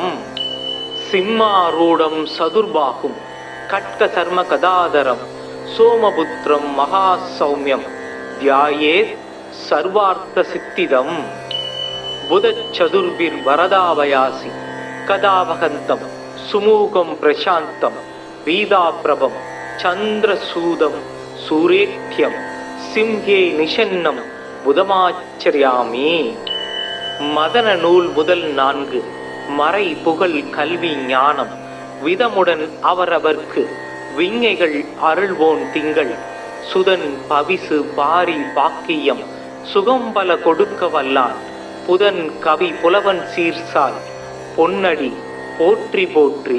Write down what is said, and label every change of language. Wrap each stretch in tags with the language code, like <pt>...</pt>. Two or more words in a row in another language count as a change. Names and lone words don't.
<sa>सिंहारूढं सदुर्बाहुं खड्गचर्मगदाधरं सोमपुत्रं महासौम्यं ध्यायेत् सर्वार्थसिद्धिदम्। बुधचतुर्भिर्वरदाभयासि कदावहन्तं सुमुखं प्रशान्तं पीताप्रभं चन्द्रसूदं सूरेख्यं सिंहे निषन्नं बुधमाश्रयामि.</sa> <ta>மதன நூல் முதல் 4 மறை புகழ் கல்வி ஞானம் விதமுடன் அவரவர்க்கு விஞ்ஞைகள் அருள்வோன் திங்கள் சுதன் பவிசு பாரி பாக்கியம் சுகம்பல கொடுக்க வல்லான் புதன் கவி புலவன் சீர்சால் பொன்னடி போற்றி போற்றி.</ta>